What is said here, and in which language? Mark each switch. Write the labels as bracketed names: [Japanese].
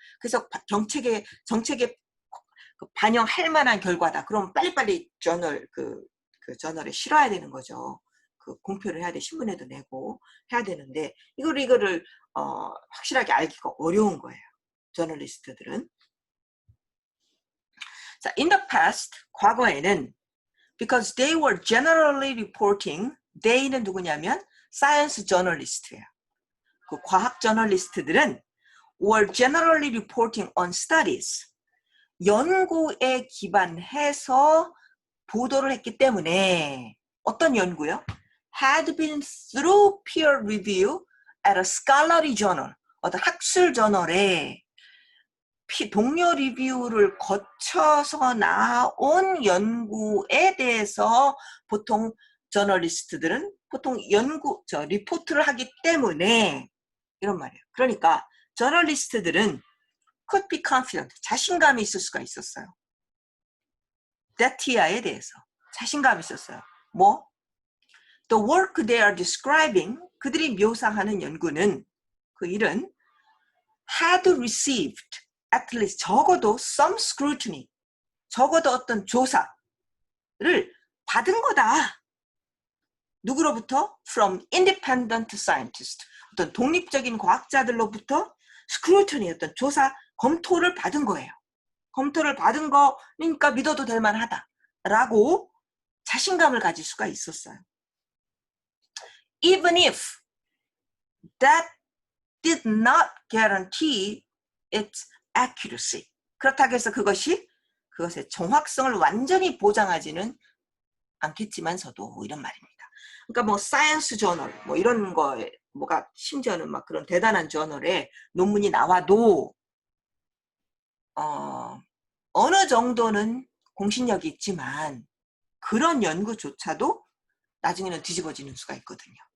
[Korean] 그래서 정책에 반영할 만한 결과다. 그럼 빨리빨리 저널에 실어야 되는 거죠. 공표를 해야 돼. 신문에도 내고 해야 되는데 이거를 확실하게 알기가 어려운 거예요. 저널리스트들은. [English] 자, in the past, [Korean] 과거에는 [English] because they were generally reporting, they는 [Korean] 누구냐면 [English] science journalist예요. [Korean] 그 과학 저널리스트들은 [English] were generally reporting on studies, [Korean] 연구에 기반해서 보도를 했기 때문에 어떤 연구요? [English] had been through peer review at a scholarly journal, [Korean] 어떤 학술 저널에 동료 리뷰를 거쳐서 나온 연구에 대해서 보통 저널리스트들은 보통 리포트를 하기 때문에 이런 말이에요. 그러니까 저널리스트들은 [English] could be confident. [Korean] 자신감이 있을 수가 있었어요. that TI에 대해서 자신감이 있었어요. 뭐? [English] The work they are describing, [Korean] 그들이 묘사하는 연구는, 그 일은 [English] had received at least [Korean] 적어도 [English] some scrutiny, [Korean] 적어도 어떤 조사를 받은 거다. 누구로부터? [English] From independent scientists. [Korean] 어떤 독립적인 과학자들로부터 scrutiny, 어떤 조사, 검토를 받은 거예요. 검토를 받은 거니까 믿어도 될 만하다. 라고 자신감을 가질 수가 있었어요. [English] Even if that did not guarantee its accuracy. [Korean] 그렇다고 해서 그것의 정확성을 완전히 보장하지는 않겠지만서도 이런 말입니다. 그러니까 뭐 사이언스 저널 뭐 이런 거에 뭐가 심지어는 막 그런 대단한 저널에 논문이 나와도 어느 정도는 공신력이 있지만 그런 연구조차도 나중에는 뒤집어지는 수가 있거든요.